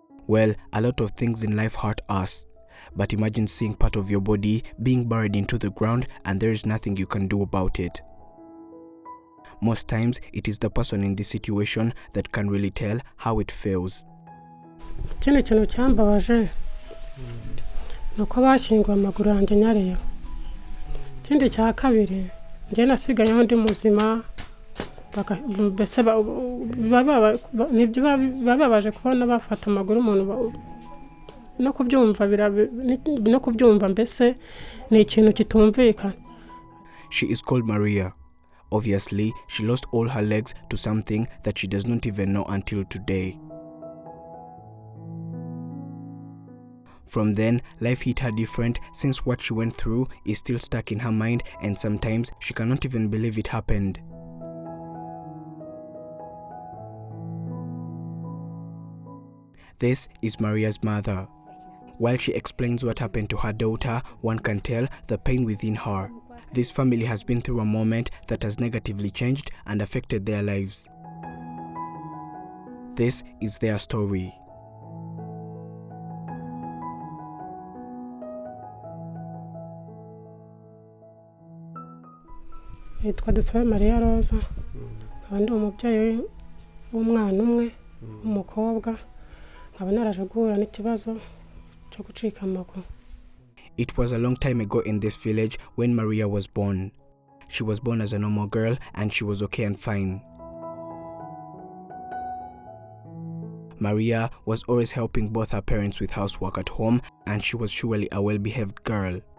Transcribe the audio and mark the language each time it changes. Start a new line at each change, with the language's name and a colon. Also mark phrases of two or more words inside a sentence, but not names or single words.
English: Well, a lot of things in life hurt us. But imagine seeing part of your body being buried into the ground and there is nothing you can do about it. Most times, it is the person in this situation that can really tell how it feels.
Kinyarwanda: Ikindi kintu cyambabaje nuko bashyinguye amaguru yanjye nyariyo. Ikindi cya kabiri njye nasigayeho ndi muzima mbese bababaje kubona bafata amaguru umuntu no kubyumva mbese ni ikintu kitumvikana.
English: She is called Maria. Obviously, she lost all her legs to something that she does not even know until today. From then, life hit her different since what she went through is still stuck in her mind and sometimes she cannot even believe it happened. This is Maria's mother. While she explains what happened to her daughter, one can tell the pain within her. This family has been through a moment that has negatively changed and affected their lives. This is their story.
Kinyarwanda: Yitwa Dusabe Maria Rosa. Abandi umubyeyi w'umwana umwe w'umukobwa. Nkaba naraje guhura n'ikibazo cyo gucika amaguru.
English: It was a long time ago in this village when Maria was born. She was born as a normal girl and she was okay and fine. Maria was always helping both her parents with housework at home and she was surely a well-behaved girl.